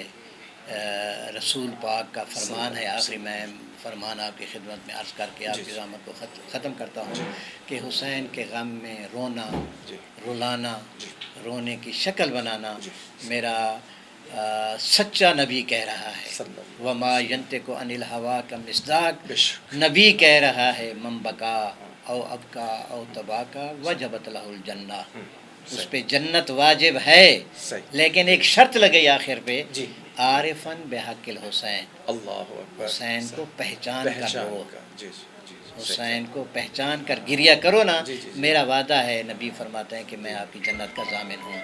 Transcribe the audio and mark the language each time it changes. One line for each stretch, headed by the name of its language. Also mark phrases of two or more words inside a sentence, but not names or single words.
Urdu: رسول پاک کا فرمان ہے، آخری میں فرمان آپ کی خدمت میں عرض کر کے آپ کی زحمت کو ختم کرتا ہوں کہ حسین کے غم میں رونا، رلانا، رونے کی شکل بنانا میرا سچا نبی کہہ رہا ہے۔
Arabic: وما ینطق عن الہویٰ
Urdu: کا مصداق، نبی کہہ رہا ہے
Arabic: من بکا او ابکا او تباکا وجبت لہ الجنہ،
Urdu: اس پہ جنت واجب ہے، لیکن ایک شرط لگئی آخر پہ،
Arabic: عارفاً بحق الحسین، اللہ اکبر،
Urdu: حسین کو پہچان کر لو، حسین کو پہچان کر گریہ کرو نا، میرا وعدہ ہے، نبی فرماتے ہیں کہ میں آپ کی جنت کا ضامن ہوں۔